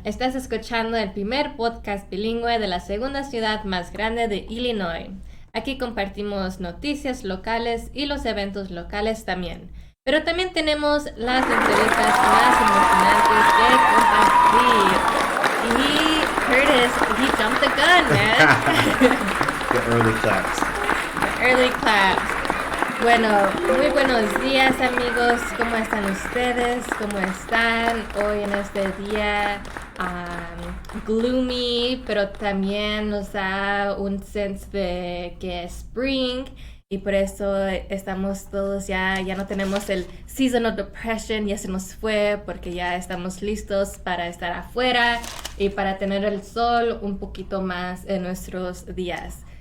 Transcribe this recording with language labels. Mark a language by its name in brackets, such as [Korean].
[Spanish] Estás escuchando el primer podcast bilingüe de la segunda ciudad más grande de Illinois. Aquí compartimos noticias locales y los eventos locales también. Pero también tenemos las entrevistas más emocionantes que compartir. [English] Y Curtis, he jumped the gun, man. The early claps. The early claps. [Spanish] Bueno, muy buenos días, amigos. ¿Cómo están ustedes? ¿Cómo están hoy en este día gloomy, pero también nos da un sense de que es spring y por eso estamos todos ya no tenemos el season of depression, ya se nos fue porque ya estamos listos para estar afuera y para tener el sol un poquito más en nuestros días.